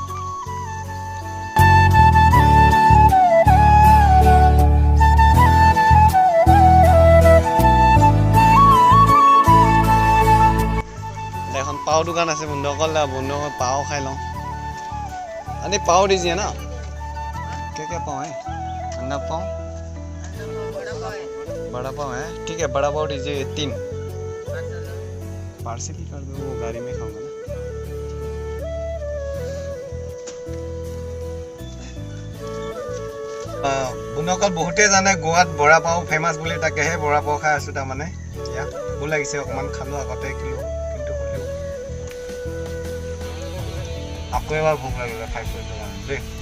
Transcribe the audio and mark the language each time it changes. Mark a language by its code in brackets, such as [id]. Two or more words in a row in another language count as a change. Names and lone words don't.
[as] এখন পাও দোকান আছে বন্ধুসকল পাও খাই লওঁ আনি [hi] पाव दीजिए ना क्या पाव है अंडा पाव बड़ा पाव है ठीक है बड़ा पाव दीजिए 3 पार्सल ही कर दो वो गाड़ी में खाऊंगा ना [as] বন্ধুসকল বহুতে জানে গোৱাত বৰা পাও ফেমাছ বুলি তাকেহে বৰা পাও খাই আছোঁ তাৰমানে এতিয়া ভোক লাগিছে অকণমান খালোঁ আগতে কিন্তু হ'লেও আকৌ এবাৰ ভোক লাগিলে খাই কৰিছোঁ দেই